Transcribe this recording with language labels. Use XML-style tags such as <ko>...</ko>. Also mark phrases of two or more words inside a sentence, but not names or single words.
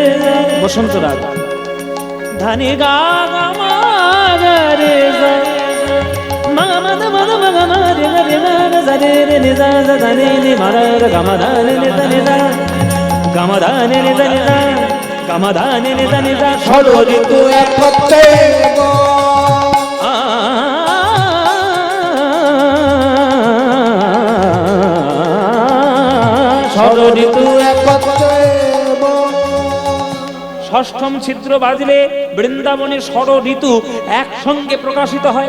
<bn>বসন্ত রাগ ধনি গা গম রে রে মগ মদ মদ মগ ম রে রে রে রে রে নি দ ধনি নি ম রে গম ধনি নি ধনি দ গম ধনি নি ধনি দ গামাধানে নেদা নেদা ষড় ঋতু একত্রে ষড় ঋতু একত্রে ষষ্ঠম ছিদ্র বাজলে বৃন্দাবনে ষড় ঋতু একসঙ্গে প্রকাশিত হয়।</bn>